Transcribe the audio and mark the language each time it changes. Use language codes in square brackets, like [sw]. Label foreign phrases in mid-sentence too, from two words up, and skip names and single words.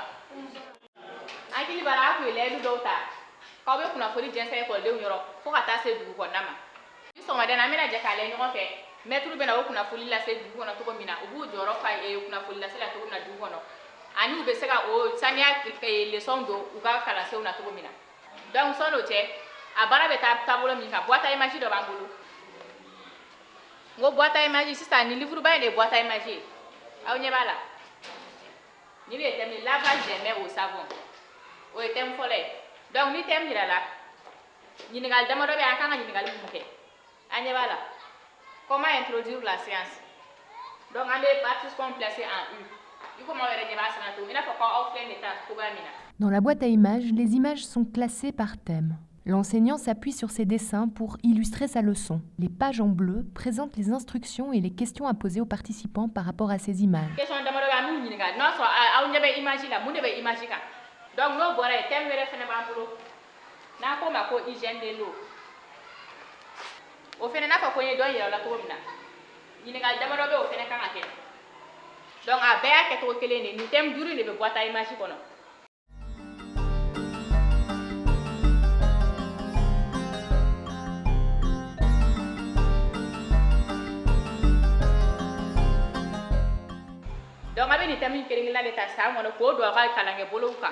[bm] Hakili b'a la a kun ye layidu dɔw ta k'aw bɛ kunnafoni jɛnsɛn ekɔlidenw yɔrɔ fo ka taa se dugu kɔnɔna ma. Ni sɔgɔmada an bɛna jɛ k'a lajɛ ɲɔgɔn fɛ mɛtiriw bɛna o kunnafoni lase dugu kɔnɔ cogo min na u b'u jɔyɔrɔ fa kunnafoni lase la cogo min na dugu kɔnɔ ani u bɛ se ka o saniya leçon don u ka kalansenw na cogo min na. Donc sɔn'o cɛ a baara bɛ taa taabolo min kan [fr] boîte à image [bm] dɔ b'an bolo. N ko [fr] boîte à image [bm] sisan ni livre ba in de ye [fr] boîte à image [bm] ye aw ɲɛ b'a la. [fr] Ni le thème lavage des mains au savon. [bm] O ye thème fɔlɔ ye. Donc ni thème yira la ɲininkali damadɔ bɛ an kan ka ɲininkali mun kɛ an ɲɛ b'a la. [fr] Comment introduire la science? Donc [bm] an bɛ [fr] participants placés en U. [bm] I komi aw yɛrɛ ɲɛ b'a sɛbɛn cogo min i n'a fɔ aw filɛ nin ye tan cogoya min na. [fr] Dans la boîte à images, les images sont classées par thème. L'enseignant s'appuie sur ces dessins pour illustrer sa leçon. Les pages en bleu présentent les instructions et les questions à poser aux participants par rapport à ces images. [bm] Question damadɔ bɛ an b'u ɲininka n'a sɔrɔ aw ɲɛ bɛ image la mun de bɛ image kan. Donc n'o bɔra yen thème wɛrɛ fɛnɛ b'an bolo n'an k'o ma ko [fr] hygiène de l'eau. [bm] O fɛnɛ n'a fɔ ko n ye dɔ yira aw la cogo min na ɲininkali damadɔ bɛ o fɛnɛ kan ka kɛ. Donc a bɛɛ y'a kɛcogo kelen de nin thème 5 de bɛ [fr] boîte à image [bm] kɔnɔ. Donc a bɛ nin thème kelen-kelenna de ta san kɔnɔ k'o don aw ka kalankɛ bolow kan.